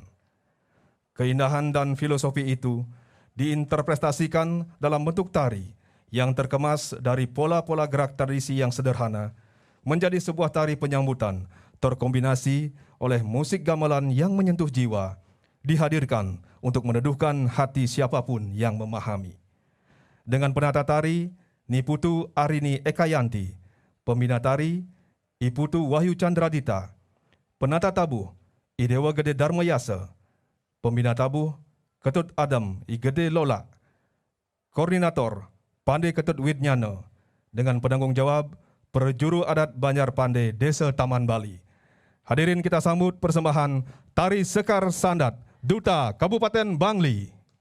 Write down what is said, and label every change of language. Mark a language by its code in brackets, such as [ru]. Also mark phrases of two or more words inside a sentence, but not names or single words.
[id] Keindahan dan filosofi itu diinterpretasikan dalam bentuk tari yang terkemas dari pola-pola gerak tradisi yang sederhana menjadi sebuah tari penyambutan terkombinasi oleh musik gamelan yang menyentuh jiwa, dihadirkan untuk meneduhkan hati siapapun yang memahami. Dengan penata tari, Niputu Arini Ekayanti, pembina tari, Iputu Wahyu Chandradita, penata tabuh, Idewa Gede Dharmayasa, pembina tabuh, Ketut Adam I Gede Lola, koordinator, Pandai Ketut Widnyana, dengan penanggung jawab, Perjuru Adat Banjar Pandai Desa Taman Bali. Hadirin kita sambut persembahan Tari Sekar Sandat, Duta Kabupaten Bangli.